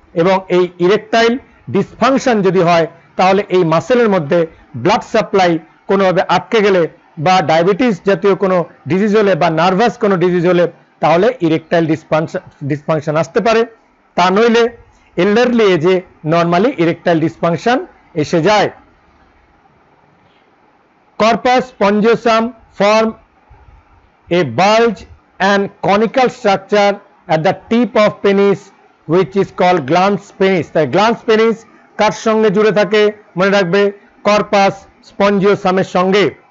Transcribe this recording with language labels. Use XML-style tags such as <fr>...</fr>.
<bn>এবং এই erectile dysfunction যদি হয়, তাহলে এই মাসেলের মধ্যে ব্লাড সাপ্লাই কোনোভাবে আটকে গেলে বা ডায়াবেটিস জাতীয় কোনো ডিজিজ হলে বা নার্ভাস কোনো ডিজিজ হলে, তাহলে ইরেকটাইল ডিসফাংশন আসতে পারে। তা নইলে এল্ডারলি এজে নর্মালি ইরেকটাইল ডিসফাংশন এসে যায়।</bn> <en>Corpus spongiosum form a bulge and conical structure at the tip of penis which is called glans penis.</en> <bn>তাই glans penis কার সঙ্গে জুড়ে থাকে মনে রাখবে, corpus spongiosum এর সঙ্গে।</bn>